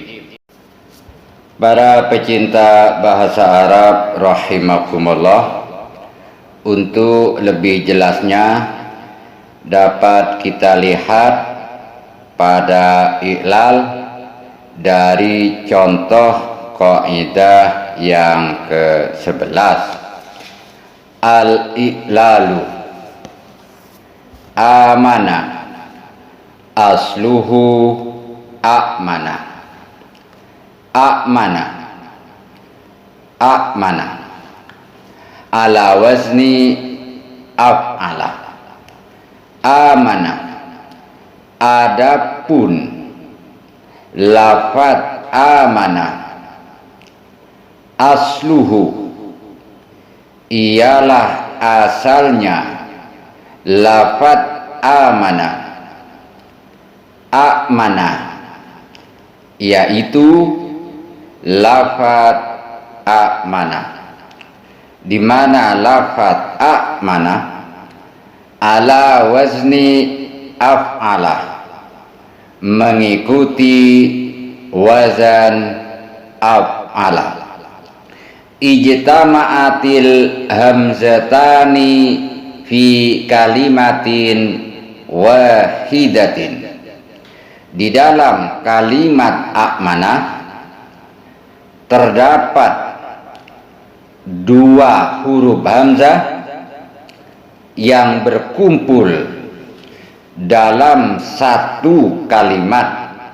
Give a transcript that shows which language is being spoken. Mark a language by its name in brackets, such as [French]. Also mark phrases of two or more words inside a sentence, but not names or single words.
[Indonesian] Para pecinta bahasa Arab rahimakumullah, untuk lebih jelasnya dapat kita lihat pada i'lal dari contoh kaidah yang ke-11. [Arabic] الإعلال آمن أصله أأمن. أأمن أأمن على وزن أفعل. [Indonesian] Amana, adapun lafaz [Arabic] amana asluhu [Indonesian] ialah asalnya lafaz amana, a'mana yaitu lafaz a'mana, di mana lafaz [Arabic] a'mana ala wazni af'ala, [Indonesian] mengikuti wazan af'ala. [Arabic] اجتمعت الهمزتان في كلمة واحدة. [Indonesian] Di dalam kalimat a'mana terdapat dua huruf hamzah yang berkumpul dalam satu kalimat.